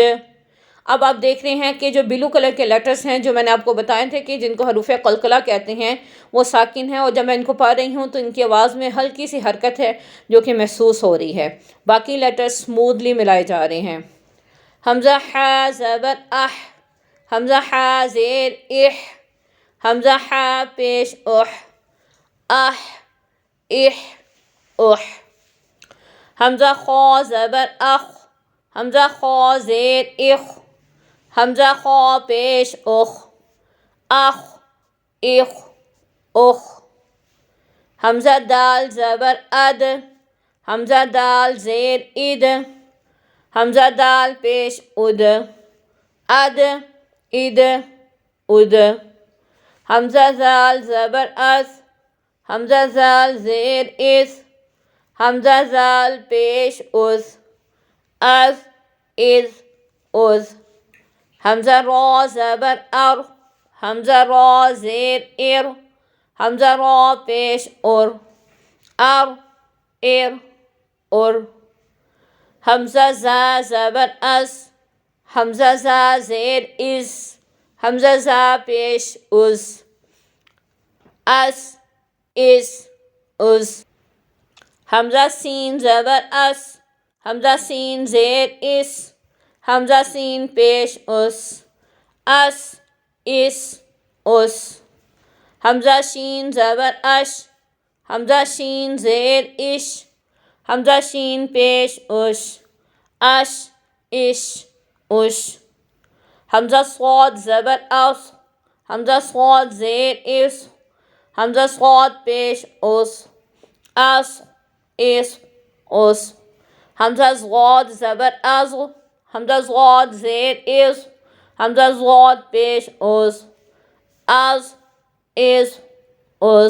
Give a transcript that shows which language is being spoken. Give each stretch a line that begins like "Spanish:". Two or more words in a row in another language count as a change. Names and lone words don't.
Urdu: اب آپ دیکھ رہے ہیں کہ جو
English: blue color
Urdu: کے لیٹرز ہیں جو میں نے آپ کو بتائے تھے کہ جن کو حروف قلقلہ کہتے ہیں، وہ ساکن ہیں، اور جب میں ان کو پڑھ رہی ہوں تو ان کی آواز میں ہلکی سی حرکت ہے جو کہ محسوس ہو رہی ہے۔ باقی لیٹرز سموتھلی ملائے جا رہے ہیں۔ حمزہ حا زبر اح، حمزہ حا زیر اح، حمزہ حا پیش اح، اح اح اح. حمزہ خا زبر اخ، حمزہ خا زیر اخ، حمزہ خا پیش اخ، اخ اخ اخ. حمزہ دال زبر اد، حمزہ دال زیر اد، حمزہ دال پیش اد، اد اد اد. حمزہ زال زبر اس، حمزہ زال زیر اس، حمزہ زال پیش اس، از از از. حمزہ را زبر ار، حمزہ را زیر ار، حمزہ را پیش ار، ار ار ار. حمزہ زا زبر اس، حمزہ زا زیر اس، حمزہ زا پیش اس، اس اس اس. حمزہ سین زبر اس، حمزہ سین زیر اس، حمزہ سین پیش اس، اس اس اس. حمزہ شین زبر اش، حمزہ شین زیر اش، حمزہ شین پیش اش، اش اش اش. حمزہ صاد زبر اس، حمزہ صاد زیر اس، حمزہ صاد پیش اس، اس اس اس. حمزہ ضاد زبر از، حمزہ ضاد زیر اس، حمزہ ضاد پیش اس، از از از.